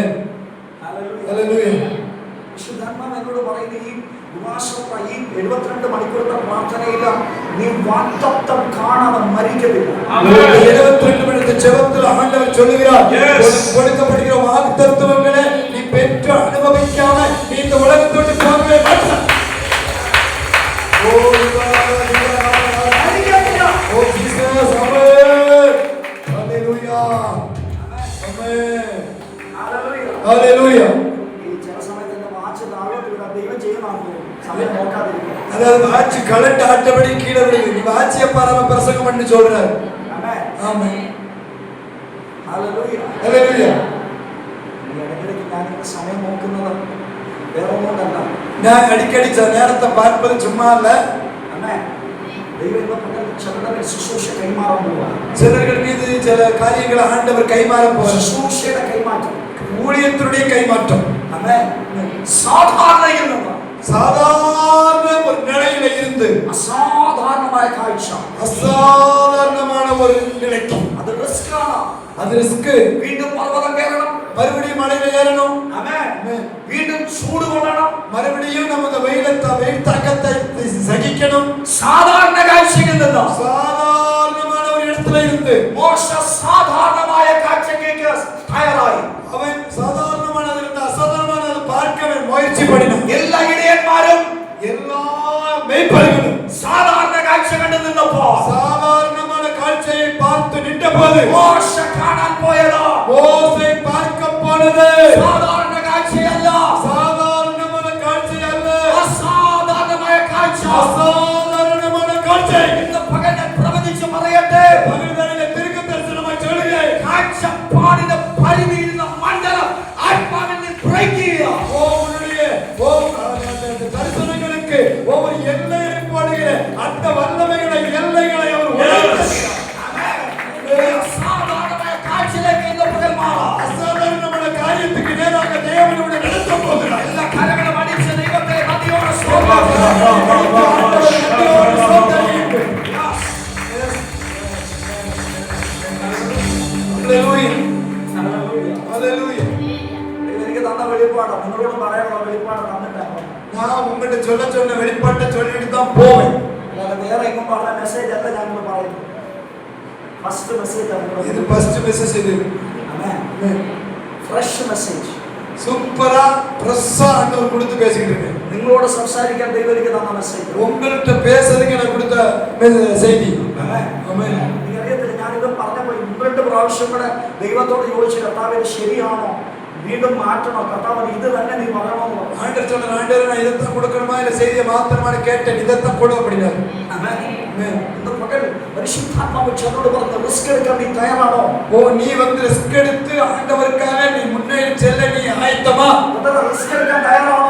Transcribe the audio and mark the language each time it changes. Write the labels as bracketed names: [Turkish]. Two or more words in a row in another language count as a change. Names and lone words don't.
[Malayalam] ഹല്ലേലൂയ. ഹല്ലേലൂയ. വിശുദ്ധാത്മാവ് എന്നോട് പറയുന്ന ഈ ഉപവാസമുള്ള ഈ 72 മണിക്കൂറിന്റെ പ്രാർത്ഥനയില്ല, നീ വാഗ്ദത്തം കാണാതെ മരിക്കത്തില്ല. [Tamil] 72 மணி ஜெபத்தில் ஆண்டவர் சொல்லுகிறார், உனக்கு கொடுக்கப்படுகிற வாக்குத்தத்தங்களை நீ பெற்று அனுபவிக்காம நீ இந்த உலகத்தை விட்டு போகவே மாட்டாய். ஓ [Malayalam] മരിക്കത്തില്ല. [Tamil] ஓ ஜீசஸ். ஆமென். ஹல்லேலூயா. ஆமென். [Malayalam] ഹല്ലേലൂയ. [Tamil] ஹல்லேலூயா. [Malayalam] ഈ ചില സമയത്ത് എന്റെ വാച്ച് താഴോട്ട് വിടാൻ ദൈവം ചെയ്യുന്നതാണ്. സമയം നോക്കാതിരിക്കുക. [Tamil] அதாவது வாட்சி கலண்டு ஆட்டபடி கீழே விடுது. நீ வாட்சியை பாராம பிரசங்கம் பண்ணி சொல்றாரு. [Malayalam] ആമേൻ. [Tamil] ஆமென். [Malayalam] ഹല്ലേലൂയ. [Tamil] ஹல்லேலூயா. [Malayalam] ഈ ഇടയ്ക്കിടയ്ക്ക് ഞാനിങ്ങനെ സമയം നോക്കുന്നത് വേറെ ഒന്നുകൊണ്ടല്ല. [Tamil] நான் அடிக்கடி நேரத்தை பார்ப்பது சும்மா இல்ல. [Malayalam] ആമേൻ. ദൈവം ഇന്ന് പകൽ ചിലരുടെ മേൽ ശുശ്രൂഷ കൈമാറാൻ പോവാ. [Tamil] சிலர்கள் மீது சில காரியங்களை ஆண்டவர் கைமாற போறார். [Malayalam] ശുശ്രൂഷയുടെ കൈമാറ്റം. [Tamil] ஊழியத்துடைய கைமாற்றம். [Malayalam] ആമേൻ. സാധാരണയിൽ നിന്ന് [Tamil] சாதாரண ஒரு நிலையில இருந்து [Malayalam] അസാധാരണമായ കാഴ്ച. [Tamil] அசாதாரணமான ஒரு நிலைக்கு. [Malayalam] അത് റിസ്ക് ആണ്. [Tamil] அது ரிஸ்க். [Malayalam] വീണ്ടും പർവ്വതം കയറണം. [Tamil] மறுபடியும் மலையில ஏறணும். [Malayalam] ആമേൻ. വീണ്ടും ചൂട് കൊള്ളണം. [Tamil] மறுபடியும் நம்ம இந்த வெயில் தாக்கத்தை சகிக்கணும். [Malayalam] സാധാരണ കാഴ്ചയിൽ നിന്ന് [Tamil] சாதாரணமான ஒரு இடத்துல இருந்து [Malayalam] മോശ സാധാരണമായ കാഴ്ചയ്ക്ക് തയ്യാറായി. [Tamil] அவன் சாதாரணமானது இருந்து அசாதாரணமானது பார்க்கவே முயற்சி பண்ணினான். [Malayalam] എല്ലാ ഇടയന്മാരും [Tamil] எல்லா மேய்ப்பர்களும் [Malayalam] സാധാരണ കാഴ്ച കണ്ടു നിന്നപ്പോ [Tamil] சாதாரணமான காட்சியை பார்த்து நின்றபோது [Malayalam] മോശ കാണാൻ പോയത് [Tamil] மோசே பார்க்க போனது [Malayalam] സാധാരണ കാഴ്ചയല്ല, [Tamil] சாதாரணமான காட்சி அல்ல, [Malayalam] അസാധാരണമായ കാഴ്ച. [Tamil] அசாதாரணமான காட்சி. [Malayalam] ഇന്ന് പകൽ ഞാൻ പ്രവചിച്ചു പറയട്ടെ, [Tamil] பகல்வேளையில தீர்க்க தரிசனமாய் சொல்லுகிறேன். [Malayalam] കാഴ്ചപ്പാടിന് പരിധിയിലുള്ള മണ്ഡലം ആത്മാവിൽ നിന്ന് ബ്രേക്ക് ചെയ്യുക. [Tamil] தரிசனங்களுக்கு ஒவ்வொரு எல்லையை போடுகிற அந்த வல்லமைகளை எல்லைகளை அவர் உடைக்கிறார். [Malayalam] അസാധാരണമായ കാഴ്ചയിലേക്ക് ഇന്ന് പകൽ മാറാം. [Tamil] அசாதாரணமான காரியத்துக்கு நேராக தேவனோடு நடத்த போகிறார். [Malayalam] എല്ലാ കരങ്ങളും അടിച്ച് ദൈവത്തെ നദിയോടെ സ്തോത്രം. എനിക്ക് തന്ന വെളിപ്പാടാണ്, നിങ്ങളോട് പറയാനുള്ള വെളിപ്പാട് തന്നിട്ടാണ്. [Tamil] நான் உங்ககிட்ட சொன்ன வெளிப்பாட்டை சொல்லிட்டு தான் போவேன். [Malayalam] അല്ലാതെ വേറെ എങ്ങും പറഞ്ഞ മെസ്സേജ് അല്ല ഞാൻ പറയുന്നത്. [English] first message [Tamil] இது [English] first message. [Tamil] இது [English] fresh message. [Tamil] சூப்பரா பிரஸ்ஸா ஆண்டவர் கொடுத்து பேசிக்கிட்டு இருக்கேன். [Malayalam] നിങ്ങളോട് സംസാരിക്കാൻ ദൈവം എനിക്ക് തന്ന മെസ്സേജ്. [Tamil] உங்கள்கிட்ட பேசுறதுக்கு எனக்கு கொடுத்த செய்தி. [Malayalam] ആമേൻ. എനിക്കറിയത്തില്ല, ഞാനിത് പറഞ്ഞപ്പോൾ 2 പ്രാവശ്യം കൂടെ ദൈവത്തോട് ചോദിച്ചു, കർത്താവ് ഇത് ശരിയാണോ, വീണ്ടും മാറ്റണോ, കർത്താവ് ഇത് തന്നെ നീ പറയണമെന്ന് പറഞ്ഞു. [Tamil] ஆண்டவர் சொன்னார், ஆண்டவரே நான் இதைத்தான் கொடுக்கணுமா இல்ல செய்தியை மாத்திரமா கேட்டேன், இதைத்தான் கொடு அப்படின்னாரு. இந்த பகல் பரிசுத்தாத்மாவை சொன்னோடு പറഞ്ഞ ரிஸ்க் எடுக்க நீ தயாரானோ? ஓ நீ வந்து ரிஸ்க் எடுத்து ஆண்டவருக்காக நீ முன்னேறி செல்ல நீ ஆயத்தமா? அதெல்லாம் ரிஸ்க் எடுக்க தயாரானோ?